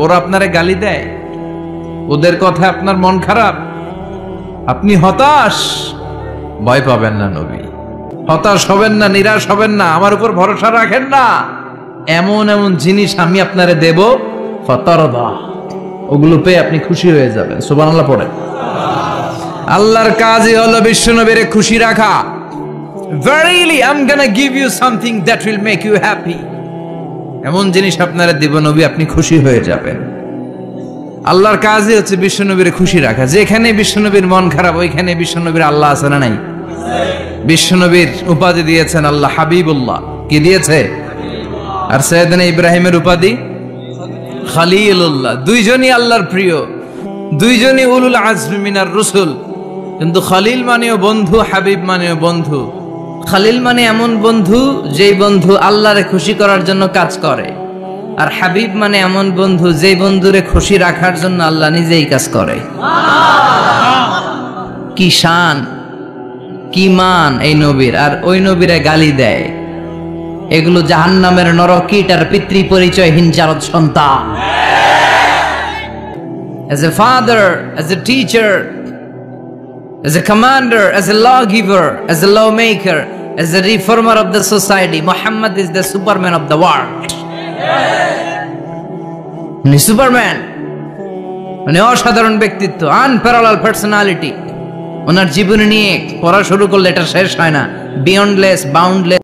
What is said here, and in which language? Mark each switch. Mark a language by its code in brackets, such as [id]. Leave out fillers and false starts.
[bn] ওরা আপনারে গালি দেয়, ওদের কথা আপনার মন খারাপ, আপনি হতাশ, ভয় পাবেন না নবী, হতাশ হবেন না, নিরাশ হবেন না, আমার উপর ভরসা রাখেন না। এমন এমন জিনিস আমি আপনারে দেব, ফাতারদা, ওগুলো পেয়ে আপনি খুশি হয়ে যাবেন। সুবহানাল্লাহ পড়েন। আল্লাহর কাজই হলো বিশ্বনবীরে খুশি রাখা। [en] Verily I'm gonna give you something that will make you happy, [bn] এমন জিনিস আপনারা দিব নবী, আপনি খুশি হয়ে যাবেন। আল্লাহর কাজই হচ্ছে বিশ্বনবীরে খুশি রাখা। যেখানে বিশ্বনবীর মন খারাপ, ওইখানে বিশ্বনবীর আল্লাহ আছে না নাই? বিশ্বনবীর উপাধি দিয়েছেন আল্লাহ হাবিবুল্লাহ। কি দিয়েছে? আর সাইয়েদনা ইব্রাহিমের উপাধি খলিলুল্লাহ। দুইজনই আল্লাহর প্রিয়, দুইজনই [ar] উলুল আজমি মিনার রসুল। [bn] কিন্তু খলিল মানেও বন্ধু, হাবিব মানেও বন্ধু। খলিল মানে এমন বন্ধু যেই বন্ধু আল্লাহরে খুশি করার জন্য কাজ করে, আর হাবিব মানে এমন বন্ধু যেই বন্ধুরে খুশি রাখার জন্য আল্লাহ নিজেই কাজ করে। কি শান, কি মান এই নবীর! আর ওই নবীরে গালি দেয়। এগুলো জাহান্নামের নরকীট আর পিতৃ পরিচয়হীন জারদ সন্তান। [en] As a father, as a teacher, as a commander, as a lawgiver, as a lawmaker, as a reformer of the society, Muhammad is the Superman of the world. [bn] উনি সুপারম্যান, মানে অসাধারণ ব্যক্তিত্ব, [en] Unparallel personality. [bn] ওনার জীবনী নিয়ে পড়া শুরু করলে এটা শেষ হয় না। [en] beyondless, boundless